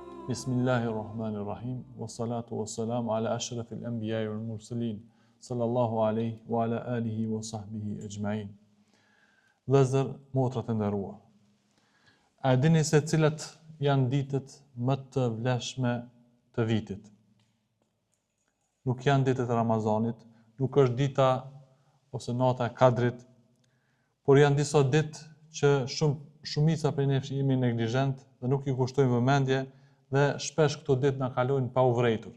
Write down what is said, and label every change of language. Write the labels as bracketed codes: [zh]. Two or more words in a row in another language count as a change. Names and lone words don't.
[ar] بسم الله الرحمن الرحيم. والصلاة والسلام على أشرف الأنبياء والمرسلين. صلى الله عليه وعلى آله وصحبه أجمعين. [sq] Vëllezër, motra të nderuar. A dini se cilat janë ditët më të vlefshme të vitit? Nuk janë ditët e Ramazanit, nuk është dita ose nata e Kadrit, por janë disa ditë që shumica prej nesh jemi neglizhent dhe nuk i kushtojmë vëmendje dhe shpesh këto ditë na kalojnë pa u vërejtur.